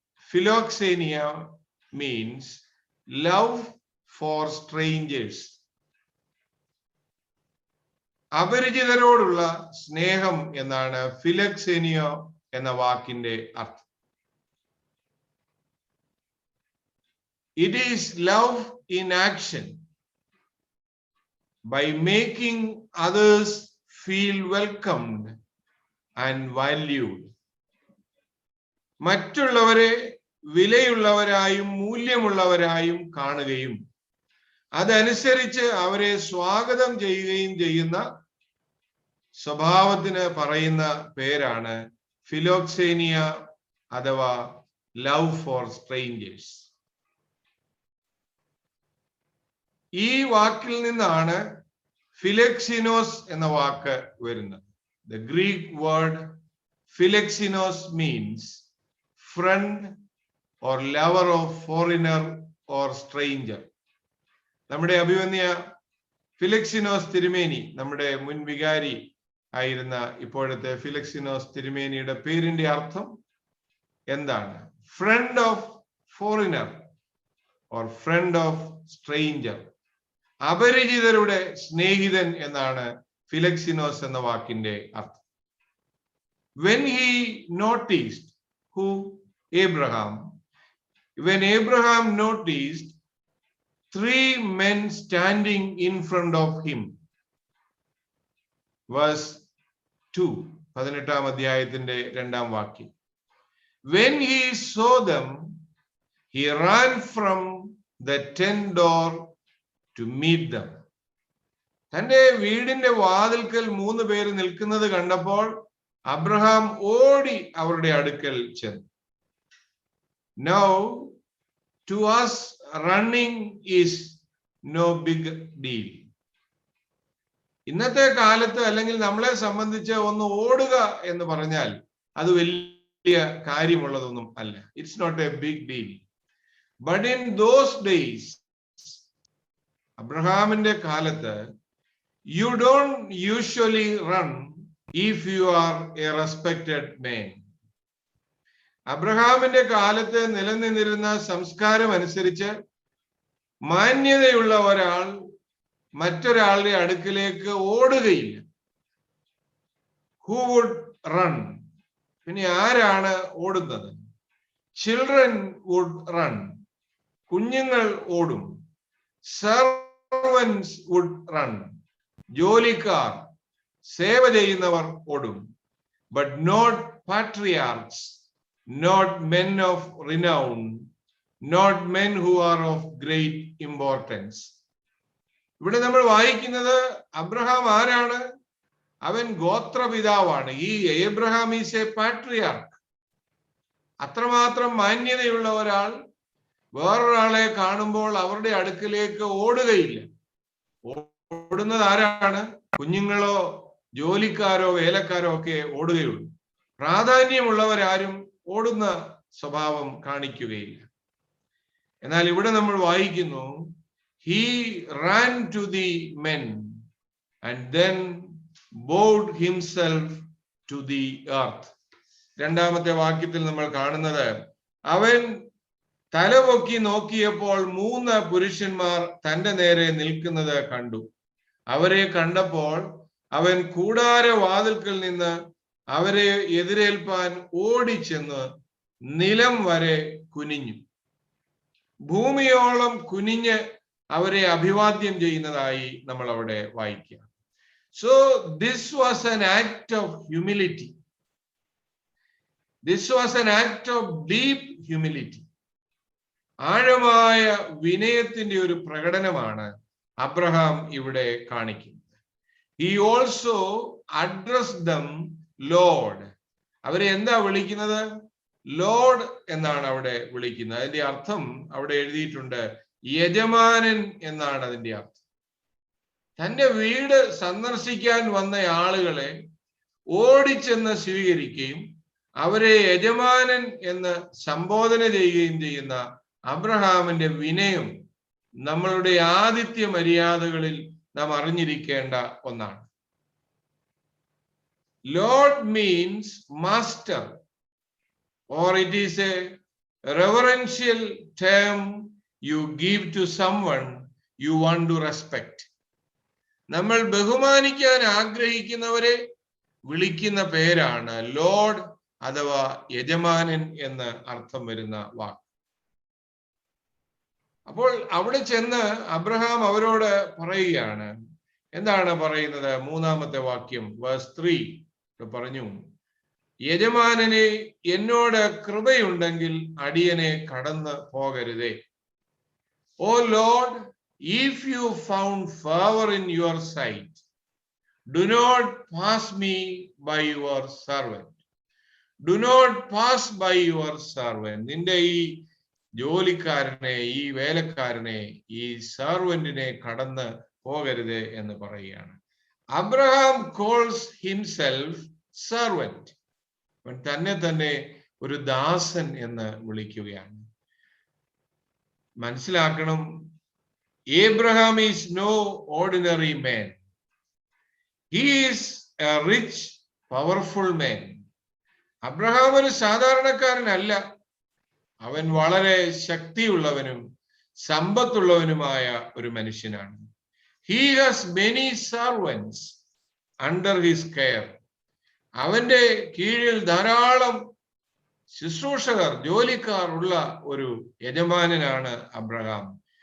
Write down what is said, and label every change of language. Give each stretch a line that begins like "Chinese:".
English: Philoxenia means love for strangers.
Malayalam: അപരിചിതരോടുള്ള സ്നേഹം എന്നാണ് ഫിലോക്സേനിയ എന്ന വാക്കിന്റെ അർത്ഥം.
English: It is love in action by making others feel welcomed and valued.
Malayalam: മറ്റുള്ളവരെ വിലയുള്ളവരായും മൂല്യമുള്ളവരായും കാണുകയും അതനുസരിച്ച് അവരെ സ്വാഗതം ചെയ്യുകയും ചെയ്യുന്ന സ്വഭാവത്തിന് പറയുന്ന പേരാണ് ഫിലോക്സേനിയ അഥവാ ലവ് ഫോർ സ്ട്രേഞ്ചേഴ്സ്. ഈ വാക്കിൽ നിന്നാണ് ഫിലെക്സിനോസ് എന്ന വാക്ക് വരുന്നത്.
English: The Greek word philexinos means friend or lover of foreigner or stranger.
Malayalam: നമ്മുടെ അഭിവന്യ ഫിലെക്സിനോസ് തിരുമേനി, നമ്മുടെ മുൻ വികാരി ആയിരുന്ന ഇപ്പോഴത്തെ ഫിലെക്സിനോസ് തിരുമേനിയുടെ പേരിന്റെ അർത്ഥം എന്താണ്?
English: Friend of foreigner or friend of stranger.
Malayalam: അപരിചിതരുടെ സ്നേഹിതൻ എന്നാണ് ഫിലെക്സിനോസ് എന്ന വാക്കിന്റെ അർത്ഥം.
English: When he noticed who Abraham, when Abraham noticed 3 men standing in front of him, verse 2,
Malayalam: 18-ാം അധ്യായത്തിന്റെ 2-ാം വാക്യം.
English: When he saw them, he ran from the tent door to meet them.
Malayalam: തന്റെ വീടിന്റെ വാതിൽക്കൽ 3 പേര് നിൽക്കുന്നത് കണ്ടപ്പോൾ അബ്രഹാം ഓടി അവരുടെ അടുക്കൽ ചെന്നു.
English: Now to us running is no big deal.
Malayalam: ഇന്നത്തെ കാലത്ത് അല്ലെങ്കിൽ നമ്മളെ സംബന്ധിച്ച് ഒന്ന് ഓടുക എന്ന് പറഞ്ഞാൽ അത് വലിയ കാര്യമുള്ളതൊന്നും അല്ല.
English: It's not a big deal. But in those days,
Malayalam: അബ്രഹാമിന്റെ കാലത്ത്,
English: you don't usually run if you are a respected man.
Malayalam: അബ്രഹാമിന്റെ കാലത്ത് നിലനിന്നിരുന്ന സംസ്കാരം അനുസരിച്ച് മാന്യതയുള്ള ഒരാൾ മറ്റൊരാളുടെ അടുക്കിലേക്ക് ഓടുകയില്ല.
English: Who would run?
Malayalam: പിന്നെ ആരാണ് ഓടുന്നത്?
English: Children would run.
Malayalam: കുഞ്ഞുങ്ങൾ ഓടും.
English: Servants would run.
Malayalam: ജോലിക്കാർ, സേവ ചെയ്യുന്നവർ ഓടും.
English: But not patriarchs, not men of renown, not men who are of great importance.
Malayalam: ഇവിടെ നമ്മൾ വായിക്കുന്നത് അബ്രഹാം ആരാണ്? അവൻ ഗോത്രപിതാവാണ്.
English: ഈ Abraham is a patriarch.
Malayalam: അത്രമാത്രം മാന്യതയുള്ള ഒരാൾ വേറൊരാളെ കാണുമ്പോൾ അവരുടെ അടുക്കിലേക്ക് ഓടുകയില്ല. ഓടുന്നത് ആരാണ്? കുഞ്ഞുങ്ങളോ ജോലിക്കാരോ വേലക്കാരോ ഒക്കെ ഓടുകയുള്ളൂ. പ്രാധാന്യമുള്ളവരാരും ഓടുന്ന സ്വഭാവം കാണിക്കുകയില്ല. എന്നാൽ ഇവിടെ നമ്മൾ വായിക്കുന്നു,
English: he ran to the men and then bowed himself to the earth.
Malayalam: രണ്ടാമത്തെ വാക്യത്തിൽ നമ്മൾ കാണുന്നത്, അവൻ തലപൊക്കി നോക്കിയപ്പോൾ 3 പുരുഷന്മാർ തന്റെ നേരെ നിൽക്കുന്നത് കണ്ടു. അവരെ കണ്ടപ്പോൾ അവൻ കൂടാരവാതിൽക്കൽ നിന്ന് അവരെ എതിരേൽപ്പാൻ ഓടിച്ചെന്ന് നിലം വരെ കുനിഞ്ഞു. ഭൂമിയോളം കുനിഞ്ഞ് അവരെ അഭിവാദ്യം ചെയ്യുന്നതായി നമ്മൾ അവിടെ വായിക്കുക.
English: So this was an act of humility. This was an act of deep humility.
Malayalam: ആഴമായ വിനയത്തിന്റെ ഒരു പ്രകടനമാണ് അബ്രഹാം ഇവിടെ കാണിക്കുന്നത്.
English: He also addressed them Lord.
Malayalam: അവരെ എന്താ വിളിക്കുന്നത്? ലോർഡ് എന്നാണ് അവിടെ വിളിക്കുന്നത്. അതിന്റെ അർത്ഥം അവിടെ എഴുതിയിട്ടുണ്ട്, യജമാനൻ എന്നാണ് അതിന്റെ അർത്ഥം. തന്റെ വീട് സന്ദർശിക്കാൻ വന്ന ആളുകളെ ഓടിച്ചെന്ന് സ്വീകരിക്കുകയും അവരെ യജമാനൻ എന്ന് സംബോധന ചെയ്യുകയും ചെയ്യുന്ന അബ്രഹാമിന്റെ വിനയം നമ്മളുടെ ആതിഥ്യ മര്യാദകളിൽ നാം അറിഞ്ഞിരിക്കേണ്ട ഒന്നാണ്.
English: Lord means master, or it is a reverential term you give to someone you want to respect.
Malayalam: നമ്മൾ ബഹുമാനിക്കാൻ ആഗ്രഹിക്കുന്നവരെ വിളിക്കുന്ന പേരാണ് ലോർഡ് അഥവാ യജമാനൻ എന്ന് അർത്ഥം വരുന്ന വാക്ക്. അപ്പോൾ അവിടെ ചെന്ന് അബ്രഹാം അവരോട് പറയുകയാണ്. എന്താണ് പറയുന്നത്? 3-ാമത്തെ വാക്യം വേഴ്സ് 3 പറഞ്ഞു, യജമാനനെ എന്നോട് കൃപയുണ്ടെങ്കിൽ അടിയനെ കടന്നു പോകരുതേ.
English: O lord, if you found favor in your sight, do not pass me by your servant. Do not pass by your servant.
Malayalam: നിന്റെ ഈ ജോലിക്കാരനെ, ഈ വേലക്കാരനെ, ഈ സർവന്റിനെ കടന്ന് പോകരുത് എന്ന് പറയുകയാണ്.
English: Abraham calls himself servant.
Malayalam: തന്നെ തന്നെ ഒരു ദാസൻ എന്ന് വിളിക്കുകയാണ്. മനസ്സിലാക്കണം,
English: Abraham is no ordinary man. He is a rich, powerful man.
Malayalam: Abraham ഒരു സാധാരണക്കാരനല്ല. അവൻ വളരെ ശക്തിയുള്ളവനും സമ്പത്തുള്ളവനുമായ ഒരു മനുഷ്യനാണ്.
English: He has many servants under his care.
Malayalam: അവന്റെ കീഴിൽ ധാരാളം ശുശ്രൂഷകർ, ജോലിക്കാർ ഉള്ള ഒരു യജമാനനാണ് അബ്രഹാം.